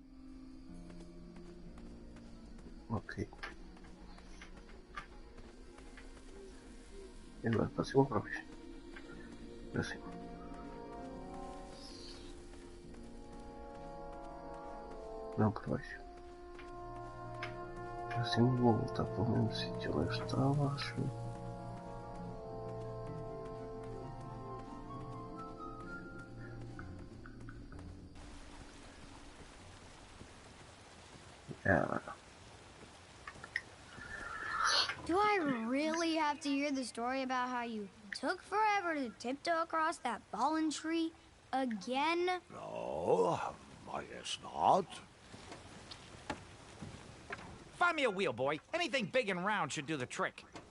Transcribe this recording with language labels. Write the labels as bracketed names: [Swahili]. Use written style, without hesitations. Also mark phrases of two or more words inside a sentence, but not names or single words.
[Spanish] Ok. En la próxima profe. Assim. [Portuguese] Não, por baixo. Assim vou voltar para o mesmo sítio onde eu estava, acho. [English] Do I really have to hear the story about how you took forever to tiptoe across that fallen tree again? No, I guess not. Find me a wheel, boy. Anything big and round should do the trick.